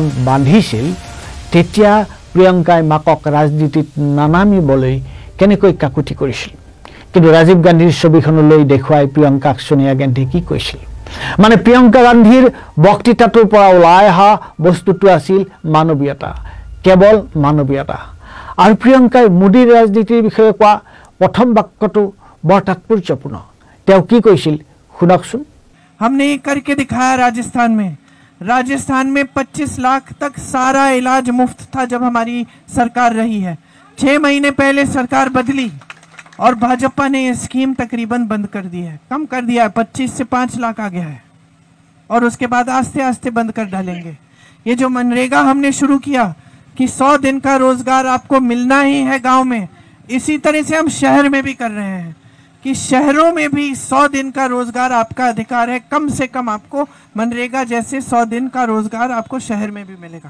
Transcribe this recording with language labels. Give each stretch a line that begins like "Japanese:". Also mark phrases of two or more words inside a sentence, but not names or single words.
Assamese: বান্ধিছিল তেতিয়া প্ৰিয়ংকাই মাকক ৰাজনীতিত নানামিবলৈ কেনেকৈ কাকুতি কৰিছিল কিন্তু ৰাজীৱ গান্ধীৰ ছবিখনলৈ দেখুৱাই প্ৰিয়ংকাক সোনিয়া গান্ধী কি কৈছিল মানে প্ৰিয়ংকা গান্ধীৰ বক্তৃতাটোৰ পৰা ওলাই অহা বস্তুটো আছিল মানৱীয়তা কেৱল মানৱীয়তা আৰু প্ৰিয়ংকাই মোদীৰ ৰাজনীতিৰ বিষয়ে কোৱা প্ৰথম বাক্যটো বৰ তাৎপৰ্যপূৰ্ণ তেওঁ কি কৈছিল শুনকচোন
Hindi: हमने ये करके दिखाया राजस्थान में 25 लाख तक सारा इलाज मुफ्त था जब हमारी सरकार रही है 6 महीने पहले सरकार बदली और भाजपा ने ये स्कीम तकरीबन बंद कर दी है कम कर दिया है 25 से 5 लाख आ गया है और उसके बाद आस्ते आस्ते बंद कर डालेंगे ये जो मनरेगा हमने शुरू किया कि 100 दिन का रोजगार आपको मिलना ही है गांव में इसी तरह से हम शहर में भी कर रहे हैं कि कि शहरों में भी 100 दिन का रोजगार आपका अधिकार है, कम से कम आपको मनरेगा जैसे 100 दिन का रोजगार आपको शहर में भी मिलेगा।